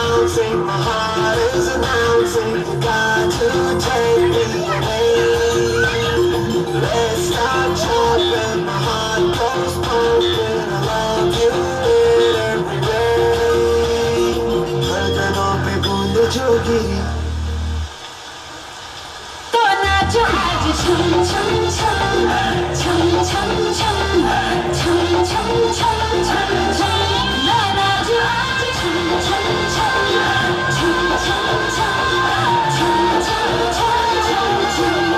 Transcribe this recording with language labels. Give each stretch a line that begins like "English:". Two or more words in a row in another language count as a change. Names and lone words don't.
English: bouncing, my heart is announcing, you got to take me away. Let's start jumping, my heart goes pumping, I love you in every way.
Hindi: गर्दनों पे बूंद जो गिरी तो नाचो आज छम छम छम छम छम छम छम छम छम छम छम ना नाचो आज छम छम छम छम छम छम छम छम छम छम